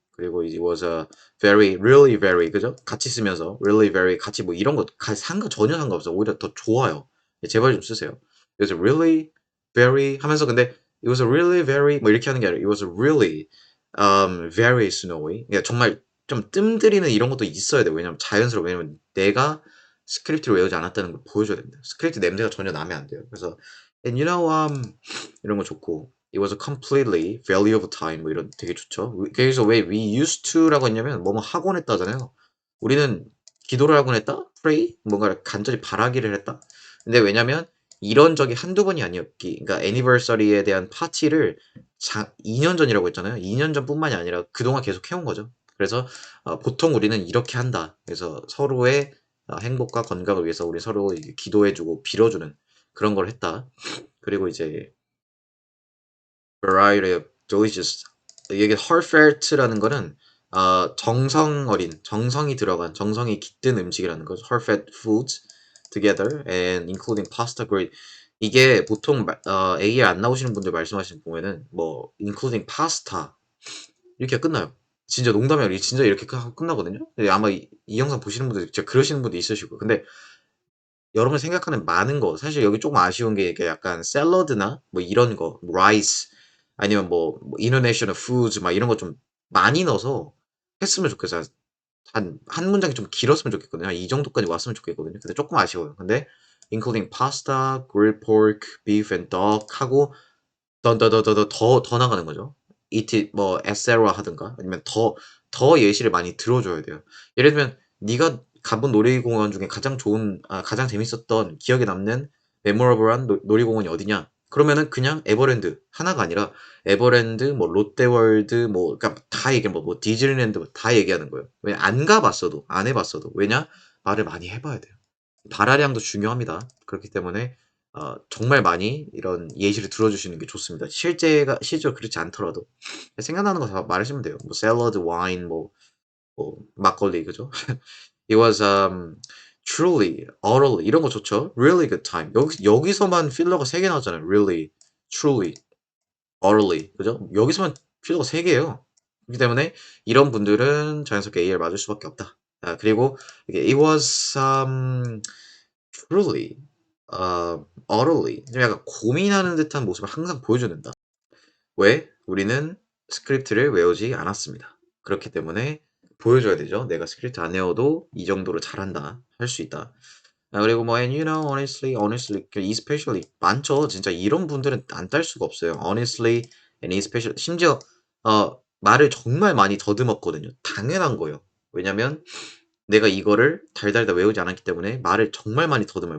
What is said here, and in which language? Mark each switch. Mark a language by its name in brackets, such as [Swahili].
[Korean] 그리고 [English] it was a very, really very [Korean] 그죠? 같이 쓰면서 [English] really very [Korean] 같이 뭐 이런 거 전혀 상관없어요. 오히려 더 좋아요. 예 제발 좀 쓰세요. [English] It was really very [Korean] 하면서 근데 [English] it was really very [Korean] 뭐 이렇게 하는 게 아니라 [English] it was really very snowy. [Korean] 그러니까 정말 좀 뜸들이는 이런 것도 있어야 돼요. 왜냐면 왜냐면 내가 스크립트를 외우지 않았다는 걸 보여줘야 됩니다. 스크립트 냄새가 전혀 나면 안 돼요. 그래서 and 이런 거 좋고 [English] It was a completely valuable time [Korean] 뭐 이런 되게 좋죠. 그래서 왜 [English] we used to [Korean] 라고 했냐면 뭐뭐 하곤 했다잖아요. 우리는 기도를 하곤 했다? [English] pray? [Korean] 뭔가를 간절히 바라기를 했다? 근데 왜냐면 이런 적이 한두 번이 아니었기 그러니까 애니버서리에 대한 파티를 2년 전이라고 했잖아요. 2년 전뿐만이 아니라 그동안 계속 해온 거죠. 그래서 보통 우리는 이렇게 한다. 그래서 서로의 행복과 건강을 위해서 우리 서로 이렇게 기도해 주고 빌어 주는 그런 걸 했다. 그리고 이제 [English] variety of delicious [Korean] 이게 heartfelt라는 거는 정성 어린, 정성이 들어간, 정성이 깃든 음식이라는 거죠. [English] heartfelt foods together and including pasta grade. [Korean] 이게 보통 A에 안 나오시는 분들 말씀하시는 보면은 뭐 [English] including pasta [Korean] 이렇게 끝나요. 진짜 농담이 아니라 진짜 이렇게 끝나거든요. 근데 아마 이 영상 보시는 분들 진짜 그러시는 분도 있으시고 근데 여러분이 생각하는 많은 거 사실 여기 조금 아쉬운 게 이게 약간 샐러드나 뭐 이런 거 라이스 아니면 뭐 [English] international foods [Korean] 막 이런 거 좀 많이 넣어서 했으면 좋겠어요. 한 문장이 좀 길었으면 좋겠거든요. 한 이 정도까지 왔으면 좋겠거든요. 근데 조금 아쉬워요. 근데 [English] including pasta, grilled pork, beef and duck [Korean] 하고 더 나가는 거죠. it 뭐 etc 하든가 아니면 더 예시를 많이 들어 줘야 돼요. 예를 들면 네가 가본 놀이공원 중에 가장 재밌었던 기억에 남는 메모러블한 놀이공원이 어디냐? 그러면은 그냥 에버랜드 하나가 아니라 에버랜드 뭐 롯데월드 뭐 그러니까 다 얘기해 뭐 디즈니랜드 다 얘기하는 거예요. 왜 안 가 봤어도 안 해 봤어도. 왜냐? 말을 많이 해 봐야 돼요. 발화량도 중요합니다. 그렇기 때문에 정말 많이 이런 예시를 들어 주시는 게 좋습니다. 실제로 그렇지 않더라도 생각나는 거 다 말하시면 돼요. 뭐 샐러드, 와인 뭐 막걸리 그죠? [English] It was truly, utterly [Korean] 이런 거 좋죠. [English] Really good time. [Korean] 여기서만 필러가 3개 나왔잖아요. [English] Really, truly, utterly [Korean] 그죠? 여기서만 필러가 3개예요. 그렇기 때문에 이런 분들은 자연스럽게 A를 맞을 수밖에 없다. 그리고 이게 [English] it was truly, utterly [Korean] 좀 약간 고민하는 듯한 모습을 항상 보여줘야 된다. 왜? 우리는 스크립트를 외우지 않았습니다. 그렇기 때문에 보여줘야 되죠. 내가 스크립트 안 외워도 이 정도로 잘한다. 할 수 있다. 그리고 뭐 [English] and you know honestly especially [Korean] 많죠. 진짜 이런 분들은 안 딸 수가 없어요. [English] honestly and especially [Korean] 심지어 말을 정말 많이 더듬었거든요. 당연한 거예요. 왜냐면 내가 이거를 달달달 외우지 않았기 때문에 말을 정말 많이 더듬어요.